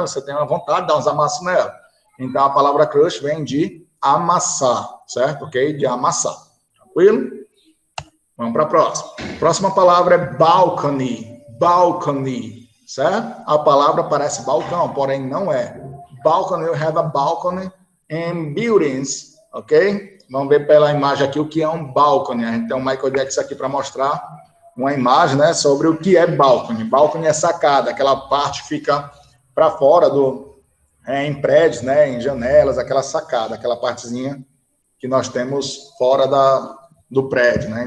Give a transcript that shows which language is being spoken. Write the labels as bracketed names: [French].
[Portuguese] Você tem uma vontade de dar uns amassos nela. Então, a palavra crush vem de amassar, certo? Ok? De amassar. Tranquilo? Vamos para a próxima. Próxima palavra é balcony. Balcony, certo? A palavra parece balcão, porém não é. [English] Balcony, you have a balcony in buildings, ok? [Portuguese] Vamos ver pela imagem aqui o que é um balcony. A gente tem um Michael Jackson aqui para mostrar uma imagem, né, sobre o que é balcony. Balcony é sacada, aquela parte que fica para fora em prédios, né, em janelas, aquela sacada, aquela partezinha que nós temos fora do prédio, né?